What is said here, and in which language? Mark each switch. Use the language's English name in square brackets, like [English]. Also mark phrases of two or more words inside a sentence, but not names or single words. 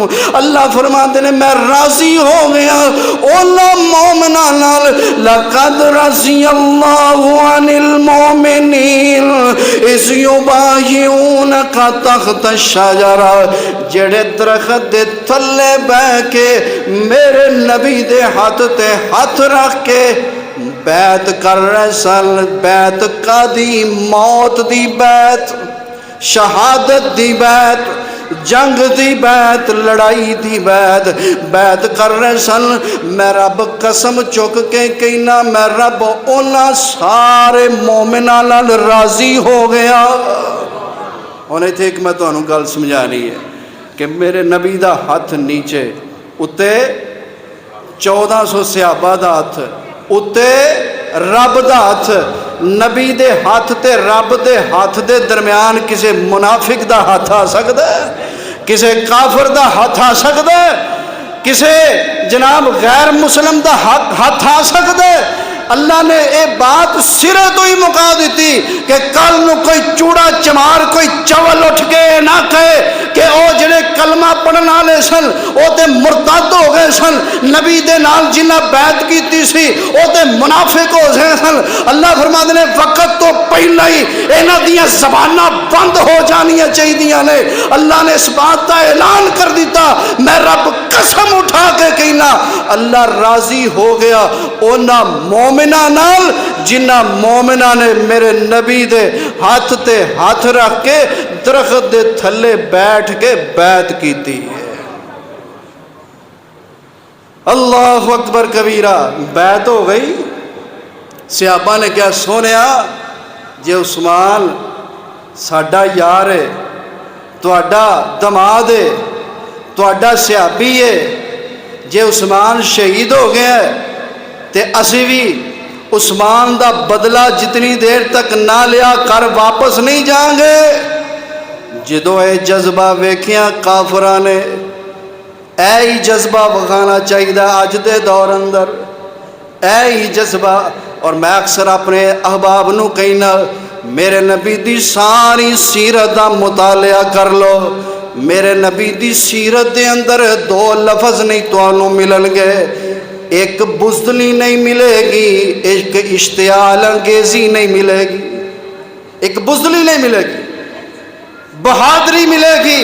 [Punjabi] اللہ فرماندے نے میں راضی ہو گیا اونا مومنہ نال، [Arabic] لقد رضی اللہ عن المؤمنین اذ یبایعونک تحت الشجرہ۔ [Punjabi] جڑے درخت دے تھلے بہ کے میرے نبی دے ہاتھ تے ہاتھ رکھ کے بیعت کر رہے سن، بیعت کا دی موت دی بیعت، شہادت دی بیعت، جنگ دی بیعت، لڑائی دی بیعت، بیعت کر رہے سن۔ میں رب قسم چک کے کہنا میں رب اونا سارے مومناں نال راضی ہو گیا۔ انہیں تھے کہ میں تو انہوں گل سمجھانی ہے کہ میرے نبی دا ہاتھ نیچے اتے 1400 صحابہ دا ہاتھ اتے رب دا ہاتھ، نبی دے ہاتھ تے رب دے ہاتھ دے درمیان کسے منافق دا ہاتھ آ سکتا ہے؟ کسے کافر دا ہاتھ آ سکتا ہے؟ کسے جناب غیر مسلم دا ہاتھ آ سکتا ہے؟ اللہ نے اے بات سرے تو ہی مکا دیتی کہ کل نو کوئی چوڑا چمار کوئی چول اٹھ کے نہ کہے کہ او جڑے کلمہ پڑھن والے سن او تے مرتد ہو گئے سن، نبی دے نال جنہ بیعت کیتی سی او تے منافق ہو گئے سن۔ اللہ فرماتے نے وقت تو پہلا ہی انہاں دیاں زباناں بند ہو جانیاں چاہیے نے۔ اللہ نے [Urdu] اس بات کا اعلان [Punjabi] کر دیتا، میں رب قسم اٹھا کے کہنا اللہ راضی ہو گیا اونا مومنہ نال جنہ مومنہ نے میرے نبی دے ہاتھ تے ہاتھ رکھ کے درخت دے تھلے بیٹھ کے بیعت کیتی ہے۔ [Arabic] اللہ اکبر کبیرہ، [Punjabi] بیعت ہو گئی۔ صحابہ نے کیا سونیا جے عثمان ساڈا یار ہے، تواڈا دماد ہے، تواڈا صحابی ہے، جے عثمان شہید ہو گیا ہے تے اسی بھی عثمان دا بدلہ جتنی دیر تک نہ لیا کر واپس نہیں جائیں گے۔ جدو اے جذبہ ویکھیاں کافراں نے، اے ہی جذبہ وکھانا چاہیے اج دے دور اندر، اے ہی جذبہ۔ اور میں اکثر اپنے احباب نو کہنا میرے نبی دی ساری سیرت دا مطالعہ کر لو، میرے نبی دی سیرت دے اندر دو لفظ نہیں تانوں ملن گے، ایک بزدلی نہیں ملے گی، ایک اشتعال انگیزی نہیں ملے گی، ایک بزدلی نہیں ملے گی، بہادری ملے گی۔